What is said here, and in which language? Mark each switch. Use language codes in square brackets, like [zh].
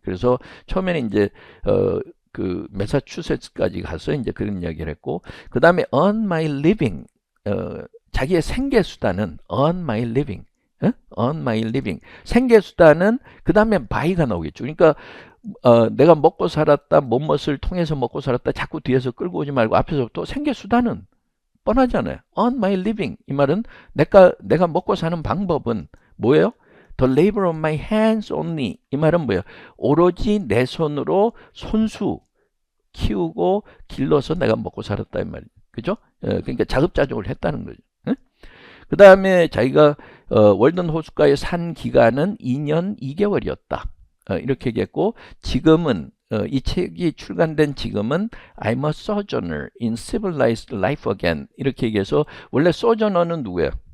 [ko] 그래서 처음에는 이제 그 매사추세츠까지 가서 이제 그런 이야기를 했고 그 다음에 [en] earn my living [ko] 자기의 생계 수단은 earn my living earn my living 생계 수단은 그 다음에 by가 나오겠죠. 그러니까 내가 먹고 살았다 뭐뭇을 통해서 먹고 살았다 자꾸 뒤에서 끌고 오지 말고 앞에서부터 생계 수단은 뻔하잖아요. [en] earn my living [ko] 이 말은 내가 먹고 사는 방법은 뭐예요? [en] The labor of my hands only [ko] 이 말은 뭐예요? 오로지 내 손으로 손수 키우고 길러서 내가 먹고 살았다 이 말이에요. 그죠? 그러니까 자급자족을 했다는 거죠. 그 다음에 자기가 월든 호숫가에 산 기간은 2년 2개월이었다. 이렇게 얘기했고 지금은 이 책이 출간된 지금은 [en] I'm a sojourner in civilized life again [ko] 이렇게 얘기해서 원래 sojourner는 누구예요?